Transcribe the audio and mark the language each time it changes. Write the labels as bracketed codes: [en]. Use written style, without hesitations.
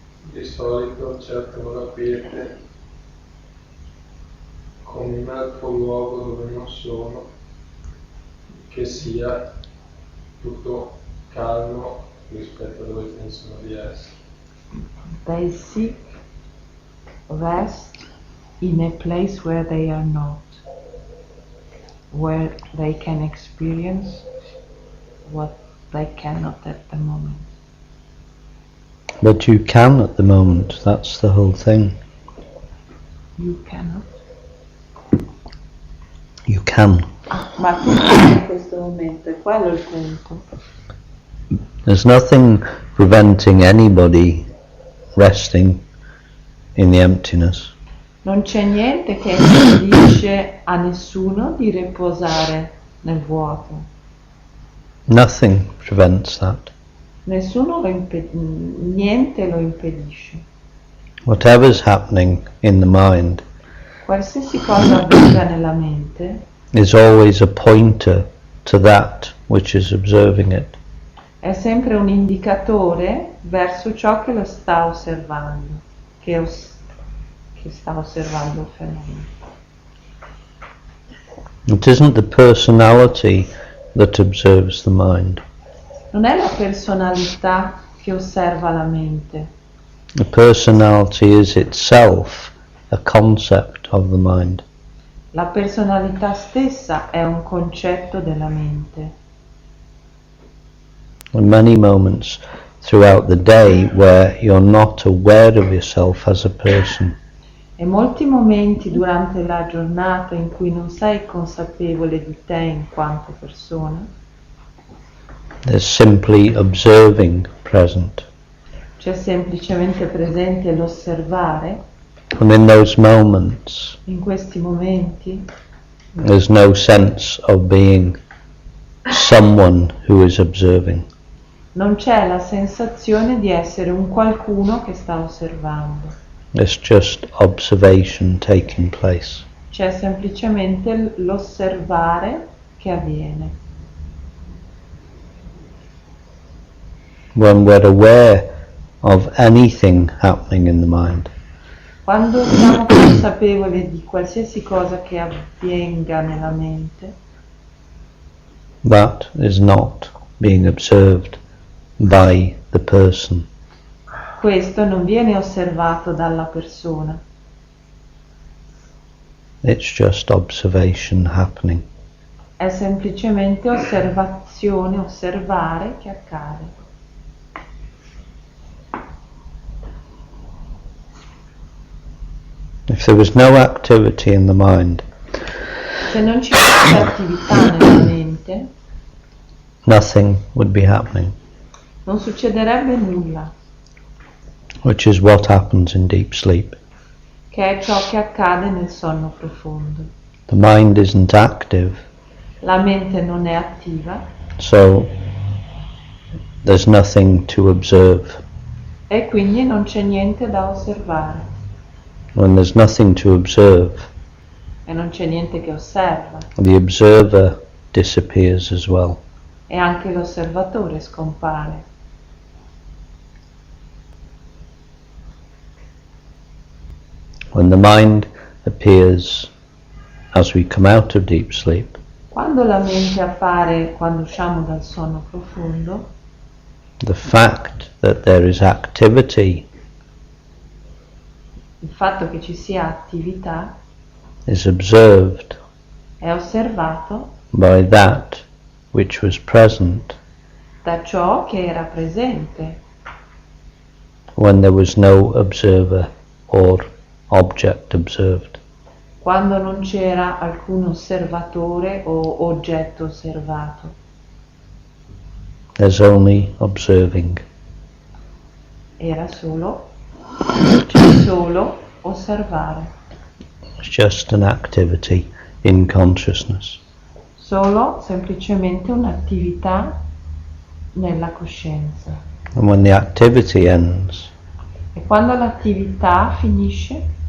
[it] di solito cercano la quiete come un altro luogo dove non sono, che sia tutto calmo rispetto a dove pensano di essere. [en] They seek rest in a place where they are not, where they can experience what they cannot at the moment. But you can at the moment, that's the whole thing. You cannot. You can. [it] Ma tu in questo momento, è quello il punto. [en] There's nothing preventing anybody resting in the emptiness. [it] Non c'è niente che impedisce a nessuno di riposare nel vuoto. [en] Nothing prevents that. [it] Nessuno niente lo impedisce. [en] Whatever's happening in the mind [it] Qualsiasi cosa avvenga nella mente [en] is always a pointer to that which is observing it. [it] è sempre un indicatore verso ciò che lo sta osservando, che sta osservando il fenomeno. [en] It isn't the personality that observes the mind. [it] Non è la personalità che osserva la mente. [en] The personality is itself a concept of the mind. [it] La personalità stessa è un concetto della mente. [en] There are many moments throughout the day where you're not aware of yourself as a person. [it] E molti momenti durante la giornata in cui non sei consapevole di te in quanto persona. [en] There's simply observing present. [it] C'è semplicemente presente l'osservare. [en] And in those moments, [it] In questi momenti [en] there's no sense of being someone who is observing. [it] non c'è la sensazione di essere un qualcuno che sta osservando. [en] It's just observation taking place. [it] C'è semplicemente l'osservare che avviene. [en] When we're aware of anything happening in the mind, [it] Quando siamo consapevoli di qualsiasi cosa che avvenga nella mente, [en] that is not being observed by the person. [it] questo non viene osservato dalla persona, [en] It's just observation happening. [it] è semplicemente osservazione, osservare che accade. [en] If there was no activity in the mind, [it] Se non ci fosse attività nella mente, [en] nothing would be happening, [it] non succederebbe nulla, [en] which is what happens in deep sleep. [it] che è ciò che accade nel sonno profondo. [en] The mind isn't active, [it] La mente non è attiva, [en] so there's nothing to observe. [it] E quindi non c'è niente da osservare. [en] When there's nothing to observe, [it] E non c'è niente che osserva. [en] the observer disappears as well. [it] E anche l'osservatore scompare. [en] When the mind appears as we come out of deep sleep, [it] Quando la mente appare quando usciamo dal sonno profondo, [en] the fact that there is activity [it] il fatto che ci sia attività [en] is observed [it] è osservato [en] by that which was present [it] da ciò che era presente [en] when there was no observer or object observed. [it] quando non c'era alcun osservatore o oggetto osservato. [en] There's only observing. [it] C'è solo osservare, [en] It's just an activity in consciousness. [it] solo semplicemente un'attività nella coscienza. [en] And when the activity ends, [it] E quando l'attività finisce,